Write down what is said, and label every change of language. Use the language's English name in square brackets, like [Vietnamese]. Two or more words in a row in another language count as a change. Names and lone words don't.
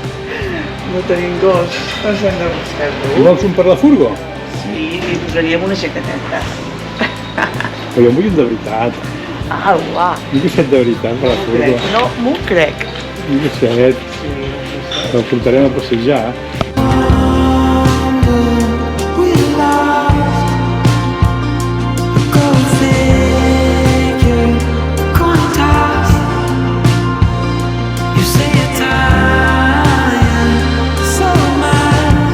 [Catalan] No tenim gos, ens hem de buscar-lo. Vols un per la furgo? Sí, li posaríem una jaqueteta. Però jo en vull un de veritat. Ah, uà. Un gosset de veritat per la furgo. No, m'ho crec. Un gosset. El portarem a passejar. [English] We lost a gold figure, coin toss. You say you're tired, so am I.